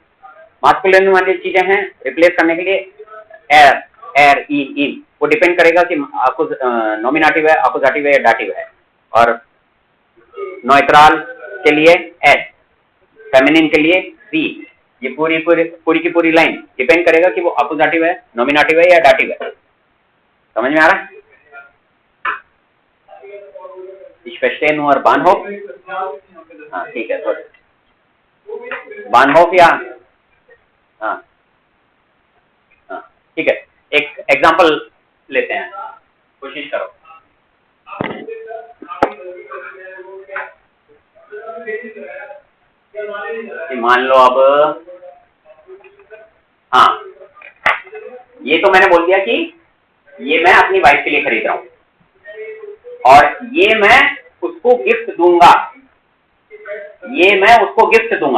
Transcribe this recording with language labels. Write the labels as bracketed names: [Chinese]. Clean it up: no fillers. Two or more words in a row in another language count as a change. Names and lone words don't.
[Hindi] मास्कुलिन वाली चीजें हैं रिप्लेस करने के लिए एयर इन, वो डिपेंड करेगा कि नॉमिनेटिव है, आकुजाटिव है या डाटिव है। और नॉइट्रल के लिए एस, फेमिनिन के लिए सी। ये पूरी की पूरी लाइन डिपेंड करेगा कि वो आकुजाटिव है, नॉमिनेटिव है या डाटिव है। समझ में आ रहा है? [German] Ich verstehe nur Bahnhof। [Hindi] हाँ ठीक है, थोड़ा बानहोफ या हाँ हाँ ठीक है। एक एग्जांपल लेते हैं, कोशिश करो। मान लो अब, हाँ ये तो मैंने बोल दिया कि ये मैं अपनी वाइफ के लिए खरीद रहा हूं, और ये मैं उसको गिफ्ट दूंगा, ये मैं उसको गिफ्ट दूंगा।